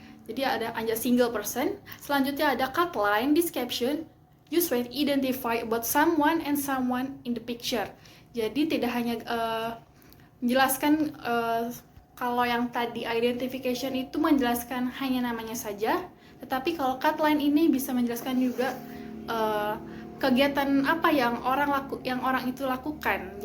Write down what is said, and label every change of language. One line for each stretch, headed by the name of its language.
Indonesian: Jadi ada single person. Selanjutnya ada cut line.
English: This caption used to identify about someone and someone in the picture.
Indonesian: Jadi tidak hanya menjelaskan kalau yang tadi identification itu menjelaskan hanya namanya saja, tetapi kalau cut line ini bisa menjelaskan juga kegiatan apa yang orang itu lakukan.